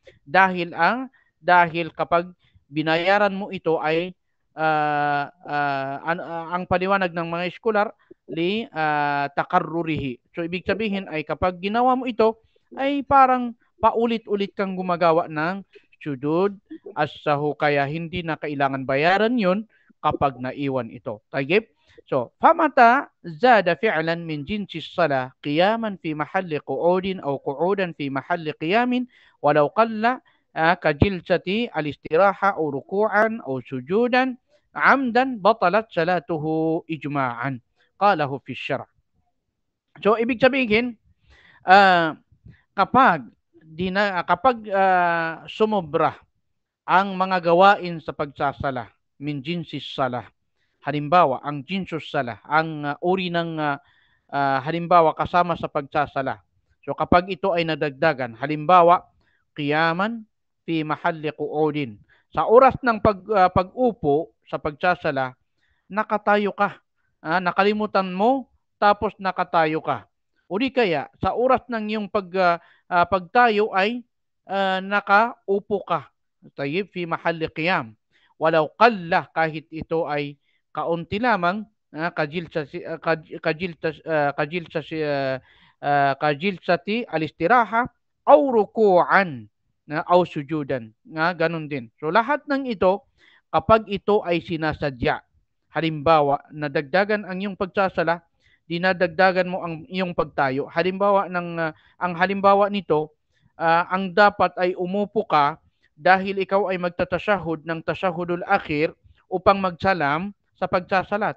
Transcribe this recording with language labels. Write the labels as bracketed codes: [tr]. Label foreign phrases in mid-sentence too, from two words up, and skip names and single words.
[tl] Dahil kapag binayaran mo ito ay ang paliwanag ng mga iskolar [ar] لتكرره. [tl] So ibig sabihin ay kapag ginawa mo ito ay parang paulit-ulit kang gumagawa ng [ar] سجود السهو, [tl] kaya hindi na kailangan bayaran yun kapag naiwan ito. Tayyib? [ar] فمن زاد فعلا من جنس الصلاة قياما في محل قعود أو قعودا في محل قيام ولو قل كجلسة الاستراحة أو ركوعا أو سجودا عمدا بطلت صلاته إجماعا. قاله في الشرح. [tl] So, ibig sabihin, kapag sumobra ang mga gawain sa pagsasala [ar] من جنس الصلاة, [tl] halimbawa ang [ar] جنس الصلاة, [tl] ang uri ng halimbawa kasama sa pagsasala, so kapag ito ay nadagdagan, halimbawa [ar] قياما في محل قعود, [tl] sa oras ng pag-upo sa pagsasala, nakatayo ka, nakalimutan mo tapos nakatayo ka, o di kaya sa oras ng iyong pagtayo ay nakaupo ka. [ar] طيب، في محل قيام. ولو قل, [tl] kahit ito ay kaunti lamang, [ar] كجلسة الاستراحة أو ركوعا أو سجودا. [tl] Ganun din. So lahat ng ito, kapag ito ay sinasadya. Halimbawa, nadagdagan ang iyong pagsasala, dinadagdagan mo ang iyong pagtayo. Ang halimbawa nito, ang dapat ay umupo ka dahil ikaw ay magtatashahud ng [ar] التشهد الأخير [tl] upang magsalam sa pagsasala.